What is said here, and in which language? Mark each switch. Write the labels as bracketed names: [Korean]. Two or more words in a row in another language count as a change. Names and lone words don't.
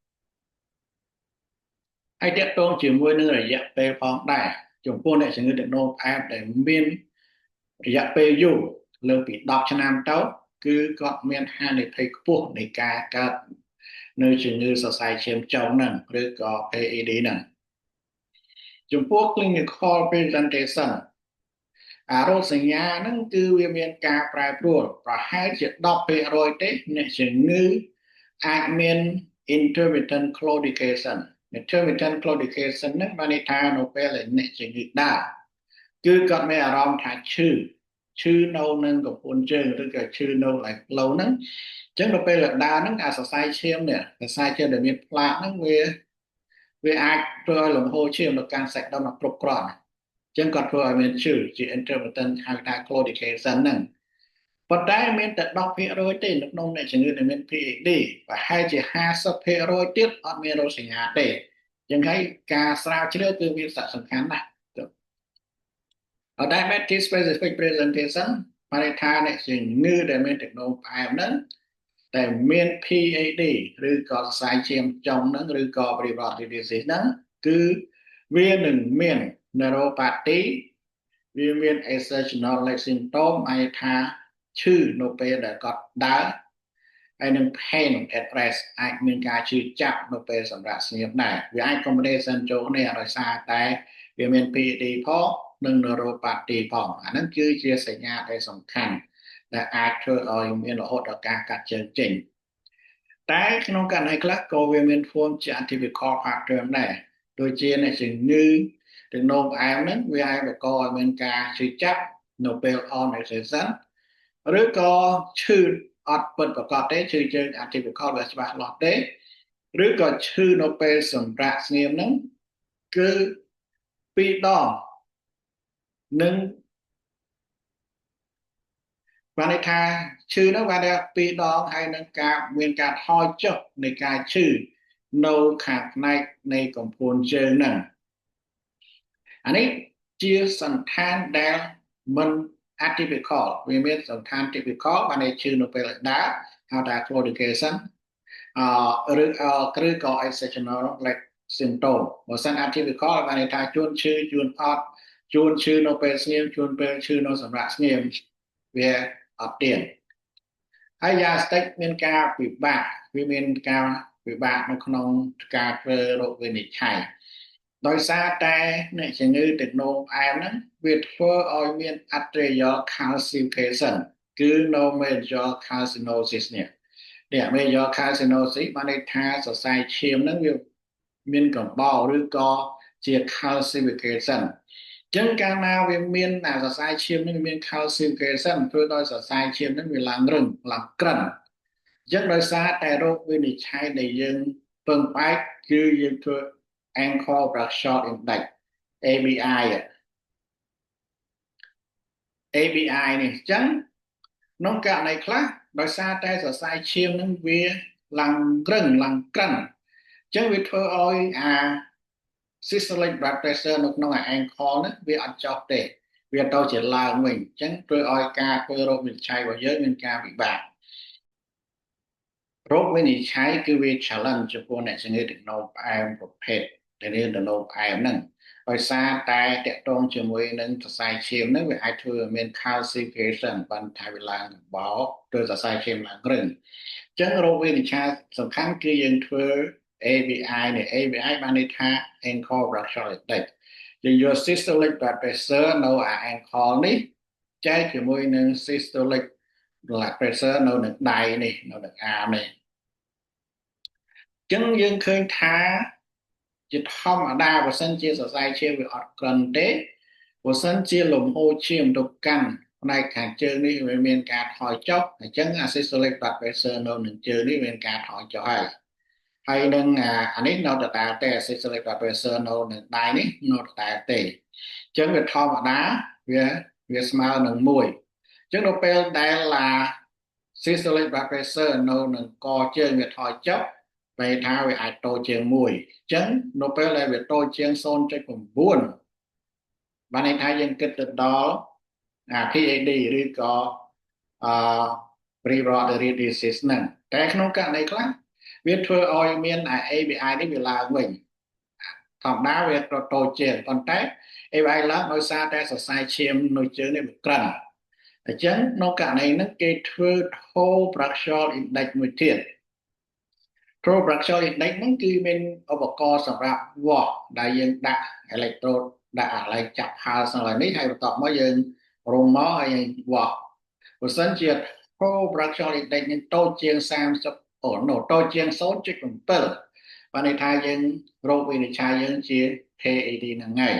[Khmer] ហើយទាក់ទងជាមួយនឹងរយៈពេលផងដែរចំពោះអ្នកជំងឺទឹកនោមផ្អែមដែលមានរយៈពេលយូរលើសពី10ឆ្នាំទៅគឺគាត់មានហានិភ័យខ្ពស់នៃការកើតនៅជំងឺសរសៃឈាមចុងហ្នឹងឬក៏ PED ហ្នឹងចំពោះ [English] clinical presentation [Khmer] រោគ សញ្ញាហ្នឹងគឺវាមានការប្រែប្រួលប្រហែលជា10%ទេអ្នកជំងឺអាចមាន [English] intermittent claudication intermittent claudication [Khmer] ហ្នឹងបានន័យថានៅពេលដែលអ្នកជំ ងឺដើរគឺគាត់មានអារម្មណ៍ថាឈឺនៅនឹងកំពង់ជើងឬក៏ឈឺនៅផ្លូវហ្នឹងអញ្ចឹងនៅពេលដែល ដើរហ្នឹងអាសរសៃឈាមនេះសរសៃឈាមដែលមានផ្លាកហ្នឹងវាអាចធ្វើឲ្យលំហូរឈាមទៅកាន់សាច់ដុំគ្រប់គ្រាន់ចឹងគាត់ធ្វើឲ្យមានឈឺជា intermittent ហៅថា claudication ហ្នឹងប៉ុន្តែមានតែ10%ទេនៅក្នុងអ្នកជំងឺដែលមាន PAD ប្រហែលជា50%ទៀតអត់មានរោគសញ្ញាទេចឹងហើយការស្រាវជ្រាវគឺមានសារៈសំខាន់ណាស់ [English] Diabetes specific presentation [Khmer] បានន័យថាអ្នកជំងឺដែលមានទឹកនោមផ្អែមហ្នឹងតែមាន PAD ឬក៏សរសៃឈាមចុងហ្នឹងឬក៏ [English] peripheral disease [Khmer] ហ្នឹងគឺវានឹងមាន neuropathy វាមាន [English] exertional leg symptom [Khmer] អាចថាឈឺនៅពេលដែលគាត់ដើរហើយនឹង [English] pain at rest [Khmer] អាចមានការឈឺចាប់នៅពេលសម្រាប់ស្ងៀមដែរវាអាច combination ចូលគ្នាដោយ សារតែវាមាន PAD ផងនិង neuropathy ផងអាហ្នឹងគឺជាសញ្ញាដែលសំខាន់ដែលអាចធ្វើឲ្យមានរហូ តដល់ការកាត់ជើងចេញតែក្នុងករណីខ្លះក៏វាមាន form ជា [English] atypical pattern [Khmer] ដែរដូចជាអ្នកជំងឺទឹកនោមផ្អែមហ្នឹងវាអាចបង្កឲ្យមានការឈឺចាប់នៅពេល [English] on exertion [Khmer] ឬក៏ឈឺអត់ពិតប្រាកដទេឈឺជើង atypical វាច្បាស់លាស់ទេឬក៏ឈឺនៅពេលសម្រាប់ស្ងៀមហ្នឹងគឺ2 ដងនឹង បានន័យថាឈឺនោះបានតែ2 ដងហើយនឹងការមានការថយចុះនៃការឈឺនៅខាងផ្នែកនៃកំពង់ជើងហ្នឹងអានេះជាសន្តានដែលមិន atypical វាមានសន្តាន typical បានន័យឈឺ នៅពេលដើរហៅថា claudication ឬក៏ [English] exceptional leg symptom [Khmer] បើសិន atypical បានន័យថាជួនឈឺជួនអត់ជួនឈឺនៅពេលស្ងៀមជួនពេលឈឺនៅសម្រាប់ស្ងៀមវាអត់ ទៀងហើយយ៉ាងស្ដេចមានការពិបាកវាមានការពិបាកនៅក្នុងការធ្វើរោគវិនិច្ឆ័យដោយសារតែ អ្នកជំងឺទឹកនោមផ្អែមហ្នឹងវាធ្វើឲ្យមាន [English] atrial calcification [Khmer] គឺ [English] no major calcinosis [Khmer] នេះ [English] major calcinosis [Khmer] បានន័យថាសរសៃឈាមហ្នឹងវាមានកំបោរឬក៏ជា calcification ចឹងកាលណាវាមានសរសៃឈាមនឹងមាន calcification ធ្វើឲ្យសរសៃឈាមនឹងវាឡើងរឹងឡើងក្រិនចឹងដោយសារតែរោគវិនិច្ឆ័យដែលយើងពឹងផ្អែកគឺយើងធ្វើ [English] ankle pressure index ABI [Khmer] នេះចឹងក្នុងករណីខ្លះដោយសារតែសរសៃឈាមនឹងវាឡើងរឹងឡើងក្រិនចឹងវាធ្វើឲ្យ [English] systolic blood pressure [Khmer] នៅក្នុងankle ហ្នឹងវាអត់ចុះទេវាទៅជាឡើងវិញអញ្ចឹងធ្វើឲ្យការធ្វើរោគវិនិច្ឆ័យរបស់យើងមានការពិបា ករោគវិនិច្ឆ័យគឺវា challenge ចំពោះអ្នកជំងឺទឹកនោមផ្អែមប្រភេទដែលមានទឹកនោមផ្អែមហ្នឹងដោយសារតែតកតងជាមួយនឹងសរសៃឈាមហ្នឹងវា អាចធ្វើឲ្យមាន calcification បានថាវាឡើងបោទើបសរសៃឈាមឡើងរឹងអញ្ចឹងរោគវិនិច្ឆ័យសំខាន់គឺយើងធ្វើ ABI នេះ ABI បានន័យថា [English] ankle pressure index [Khmer] យើងយក [English] systolic blood pressure [Khmer] នៅ ankle នេះចែកជាមួយនឹង [English] systolic blood pressure [Khmer] នៅនឹងដៃនេះនៅនឹងអាមនេះអញ្ចឹងយើងឃើញថាជាធម្មតាបើសិនជា សរសៃឈាមវាអត់ក្រិនទេបើសិនជាលំហូរឈាមទៅកាន់ផ្នែកខាងជើងនេះវាមានការថយចុះអញ្ចឹង [English] systolic blood pressure [Khmer] នៅនឹងជើងនេះមានការថយចុះហើយនឹងអានេះនៅដដែលទេ [English] systolic blood pressure [Khmer] នៅនឹងដៃ នេះនៅដដែលទេអញ្ចឹងវាធម្មតាវាស្មើនឹង1អញ្ចឹងនៅពេលដែល [English] systolic blood pressure [Khmer] នៅនឹងកជើងវាថយចុះពេលថាវាអាចតូចជាង1អញ្ចឹងនៅ ពេលដែលវាតូចជាង 0.9 បានន័យថាយើងគិតទៅដល់PAD ឬក៏ [English] peripheral artery disease [Khmer] ហ្នឹងតែក្នុងករណីខ្លះវាធ្វើឲ្យមាន ABI នេះវាឡើងវិញធម្មតាវាតូចជាងប៉ុន្តែ ABI ឡើងដោយសារតែសរសៃឈាមនៅ ជើងនេះវាក្រិនអញ្ចឹងក្នុងករណីហ្នឹងគេធ្វើ [English] toe pressure index [Khmer] មួយទៀត [English] Pro-Brachio Index [Khmer] ហ្នឹងគឺមានឧបករណ៍សម្រាប់វាស់ដែលយើងដាក់ electrode ដាក់អាឡែកចាប់ហាលសម្រាប់នេះហើយបន្ទាប់មកយើងរុំមកហើយវាស់បើសិនជា [English] Pro-Brachio Index [Khmer] ហ្នឹងតូចជាង30តូចជាង 0.7 បានន័យថាយើងរោគវិនិច្ឆ័យយើងជា KAD ហ្នឹង